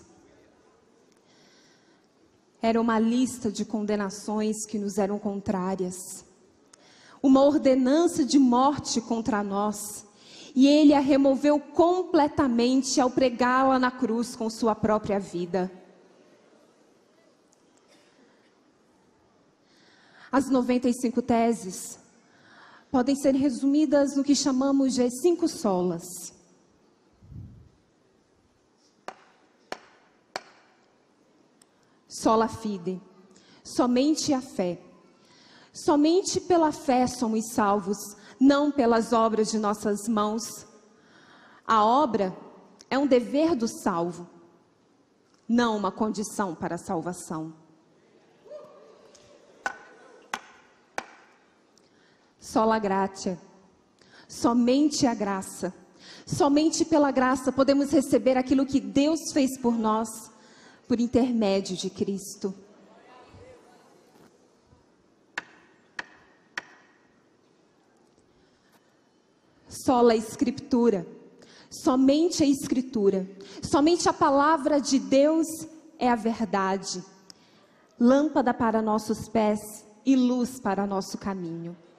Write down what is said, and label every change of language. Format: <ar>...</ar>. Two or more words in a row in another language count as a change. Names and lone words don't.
<pt>Era uma lista de condenações que nos eram contrárias, uma ordenança de morte contra nós, e ele a removeu completamente ao pregá-la na cruz com sua própria vida. As 95 teses podem ser resumidas no que chamamos de 5 solas.</pt> <la>Sola fide,</la> <pt>somente a fé. Somente pela fé somos salvos, não pelas obras de nossas mãos. A obra é um dever do salvo, não uma condição para a salvação.</pt> <la>Sola gratia,</la> <pt>somente a graça. Somente pela graça podemos receber aquilo que Deus fez por nós, por intermédio de Cristo. Sola Escritura, somente a Escritura, somente a palavra de Deus é a verdade, lâmpada para nossos pés e luz para nosso caminho.</pt>